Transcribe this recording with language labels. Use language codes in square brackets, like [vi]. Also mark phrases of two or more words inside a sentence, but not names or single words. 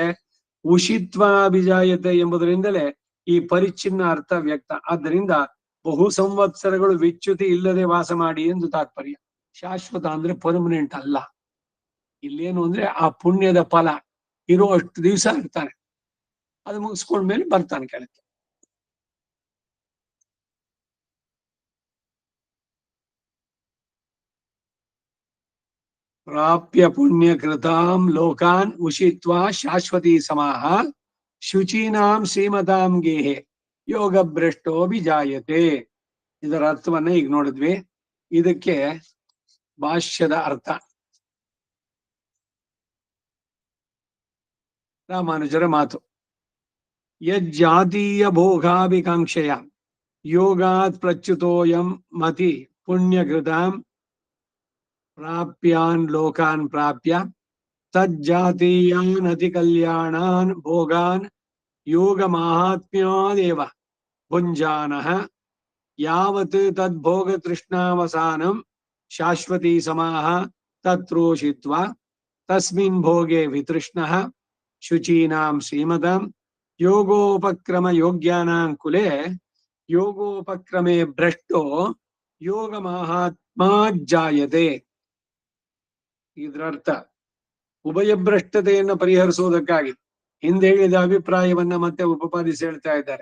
[kn] ಉಷಿತ್ವಾಭಿಜಾಯತೆ ಎಂಬುದರಿಂದಲೇ ಈ ಪರಿಚ್ಛಿನ್ನ ಅರ್ಥ ವ್ಯಕ್ತ. ಆದ್ದರಿಂದ ಬಹು ಸಂವತ್ಸರಗಳು ವಿಚ್ಯುತಿ ಇಲ್ಲದೆ ವಾಸ ಮಾಡಿ ಎಂದು ತಾತ್ಪರ್ಯ. ಶಾಶ್ವತ ಅಂದ್ರೆ ಪರ್ಮನೆಂಟ್ ಅಲ್ಲ. ಇಲ್ಲೇನು ಅಂದ್ರೆ ಆ ಪುಣ್ಯದ ಫಲ ಇರೋ ಅಷ್ಟು ದಿವಸ ಇರ್ತಾನೆ, ಅದು ಮುಗಿಸ್ಕೊಂಡ್ಮೇಲೆ ಬರ್ತಾನೆ ಕೆಳಕ್ಕೆ. [sa] ಪ್ರಾಪ್ಯ ಪುಣ್ಯ ಕೃತಾಂ ಲೋಕಾನ್ ಉಷಿತ್ವಾ ಶಾಶ್ವತಿ ಸಮಾಹ ಶುಚೀನಾಂ ಶ್ರೀಮತಾಂ ಗೇಹೆ ಯೋಗ ಭ್ರಷ್ಟೋ ವಿಜಾಯತೆ. [kn] ಇದರ ಅರ್ಥವನ್ನ ಈಗ ನೋಡಿದ್ವಿ. ಇದಕ್ಕೆ ಭಾಷ್ಯದ ಅರ್ಥ ರಾಮಾನುಜರ ಮಾತು. [sa] ಯಜ್ಜಾತೀಯ ಭೋಗಾಭಿಕಾಂಕ್ಷೆಯ ಯೋಗಾತ್ ಪ್ರಚ್ಯುತೋಯಂ ಮತಿ ಪುಣ್ಯಕೃತಾಂ ಪ್ರಾಪ್ಯಾನ್ ಲೋಕಾನ್ ಪ್ರಾಪ್ಯ ತಜ್ಜಾತೀಯಾನ್ ಅತಿ ಕಲ್ಯಾಣಾನ್ ಭೋಗಾನ್ ಯೋಗ ಮಾಹಾತ್ಮ್ಯಾದೇವ ಭುಂಜಾನಃ ಯಾವತ್ ತದ್ಭೋಗ ತೃಷ್ಣಾವಸಾನಂ ಶಾಶ್ವತಿ ಸಮಾಹ ತತ್ರೋಷಿತ್ವ ತಸ್ಮಿನ್ ಭೋಗೆ ವಿತೃಷ್ಣಃ ಶುಚೀನಾಂ ಶ್ರೀಮತಾಂ ಯೋಗೋಪಕ್ರಮ ಯೋಗ್ಯಾನಾಂ ಕುಲೆ ಯೋಗೋಪಕ್ರಮೆ ಭ್ರಷ್ಟೋ ಯೋಗ ಮಾಹಾತ್ಮಾಜ್ಜಾಯತೆ. [kn] ಇದರರ್ಥ ಉಭಯಭ್ರಷ್ಟತೆಯನ್ನು ಪರಿಹರಿಸುವುದಕ್ಕಾಗಿ ಹಿಂದೆ ಹೇಳಿದ ಅಭಿಪ್ರಾಯವನ್ನ ಮತ್ತೆ ಉಪಪಾದಿಸಿ ಹೇಳ್ತಾ ಇದ್ದಾರೆ.